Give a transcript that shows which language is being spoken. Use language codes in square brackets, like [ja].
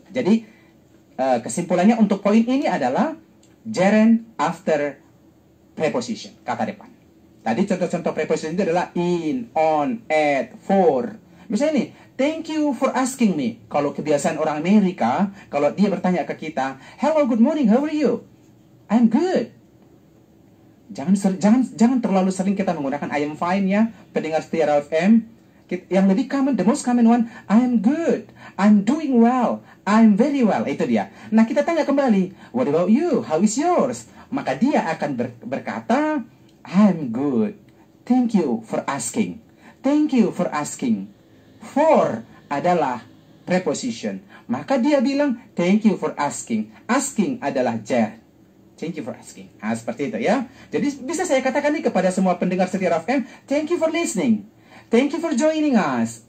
[id] Jadi kesimpulannya untuk poin ini adalah gerund after preposition, kata depan. Tadi contoh-contoh preposition itu adalah in, on, at, for. Misalnya nih, [en] thank you for asking me. [id] Kalau kebiasaan orang Amerika, kalau dia bertanya ke kita, [en] hello, good morning, how are you? I'm good. [id] Jangan terlalu sering kita menggunakan I am fine ya, pendengar setia Raw FM. [en] Yang lebih common, the most common one, I am good, I'm doing well, I'm very well. Itu dia. [id] Nah, kita tanya kembali, [en] what about you? How is yours? [id] Maka dia akan berkata, [en] I'm good. Thank you for asking. Thank you for asking. [id] For adalah preposition. Maka dia bilang, [en] thank you for asking. [id] Asking adalah gerund. [en] Thank you for asking. [id] Seperti itu ya. Jadi bisa saya katakan nih kepada semua pendengar setia Raw FM, [en] thank you for listening. Thank you for joining us.